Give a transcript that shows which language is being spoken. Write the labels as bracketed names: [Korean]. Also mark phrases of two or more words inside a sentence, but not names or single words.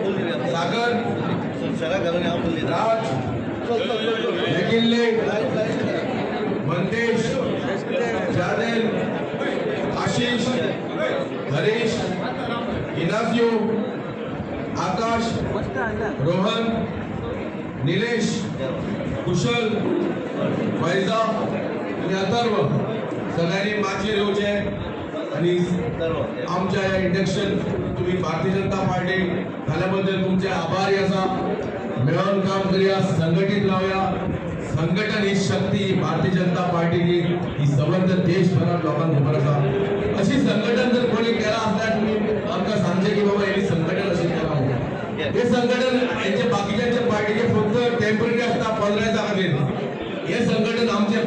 [Marathi] सागर राज नेकिल्ले मंदेश जादेल आशीष हरीश इनासियो आकाश रोहन निलेश कुशल फैजा आणि अथर्व सगळ्यांनी माचेर येवचे आणि आमच्या या इंडक्शन तुम्ही भारतीय जनता पार्टी झाल्याबद्दल तुमचे आभारी असा मिळून काम करूया संघटित राहूया संघटन ही शक्ती भारतीय जनता पार्टीची ही समर्थ देशभरात लोकांना खबर असा अशी संघटन जर कोणी केला असल्यास तुम्ही आमका सांगचे की बाबा यांनी संघटन असे केला हे संघटन यांचे बाकीच्या पार्टीचे फक्त टेम्पररी असता 15 दिवसा खातीर हे संघटन आमचे